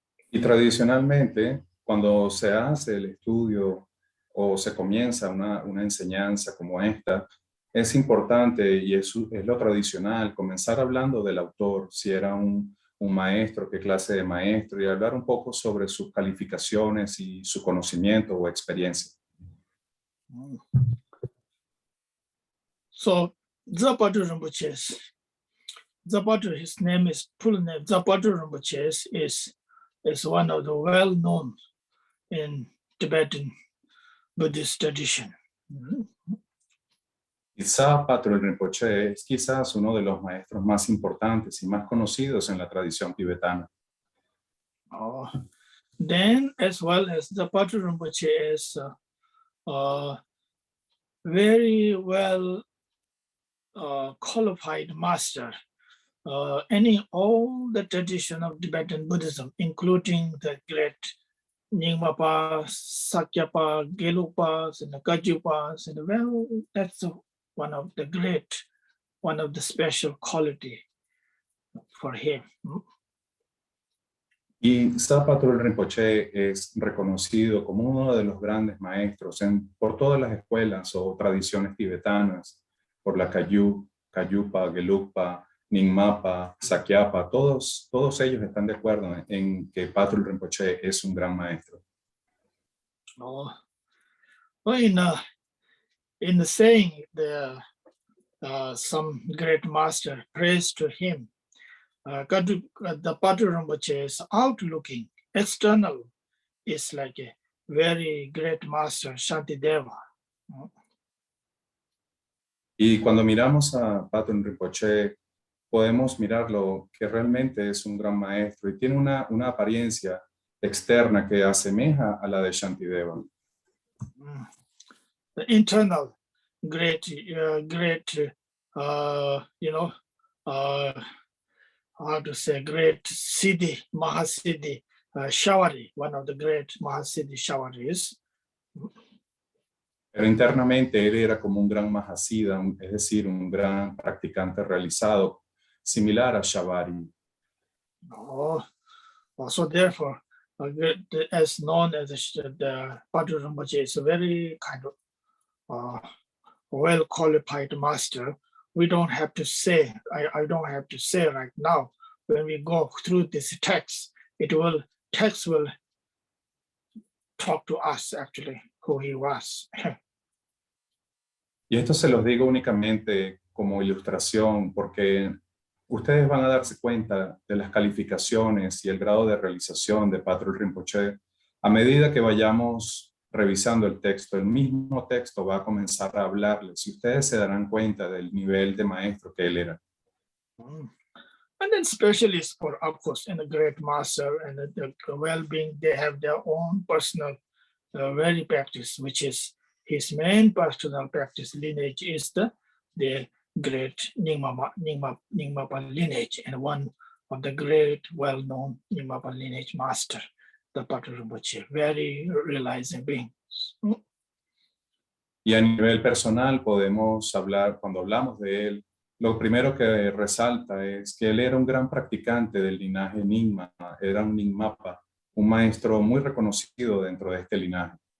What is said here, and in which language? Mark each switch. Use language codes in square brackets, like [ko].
[es] Y tradicionalmente, cuando se hace el estudio o se comienza una enseñanza como esta, es importante y es lo tradicional comenzar hablando del autor, si era un maestro, qué clase de maestro, y hablar un poco sobre sus calificaciones y su conocimiento o experiencia. [en] So, Patrul Rimpoche, his name is full name. Patrul Rimpoche is one of the well-known in Tibetan Buddhist tradition. [es] Quizá Patrul Rinpoche es quizás uno de los maestros más importantes y más conocidos en la tradición tibetana. [en] Then, as well as the Patrul Rinpoche is very well qualified master all the tradition of Tibetan Buddhism, including the great Nyingmapa, Sakyapa, Gelupas, and the Gajupas, and well, that's one of the special quality for him. [es] Y Patrul Rinpoche es reconocido como uno de los grandes maestros por todas las escuelas o tradiciones tibetanas, por la Kayupa, Gelugpa, Nyingmapa, Sakyapa, todos ellos están de acuerdo en que Patrul Rinpoche es un gran maestro. [en] Oh, well, in the saying, some great master praised to him. The Patrul Rinpoche is outlooking, external is like a very great master, Shantideva. [es] Y cuando miramos a Patrul Rinpoche, podemos mirarlo que realmente es un gran maestro y tiene una apariencia externa que asemeja a la de Shantideva. [en] The internal great, how to say, great Siddhi, Mahasiddhi, Shavari, one of the great Mahasiddhi Shavaris. [es] Pero internamente él era como un gran Mahasiddha, es decir, un gran practicante realizado, similar a Shavari. [en] So therefore, as known as the Patrul Rinpoche is a very kind of well-qualified master. We don't have to say, I don't have to say right now, when we go through this text will talk to us actually, who he was. [es] Y esto se los digo únicamente como ilustración, porque ustedes van a darse cuenta de las calificaciones y el grado de realización de Patrul Rinpoche a medida que vayamos revisando el texto. El mismo texto va a comenzar a hablarles y ustedes se darán cuenta del nivel de maestro que él era. [en] And then specialists, for of course, and a great master and the well-being, they have their own personal very practice, which is his main personal practice lineage is the great Nyingmapa lineage, and one of the great well-known Nyingmapa lineage master, the Patrul Rinpoche, very realizing being. [es] Y a nivel personal podemos hablar, cuando hablamos de él, lo primero que resalta es que él era un gran practicante del linaje Nyingma, era un Nyingmapa, un maestro muy reconocido dentro de este linaje.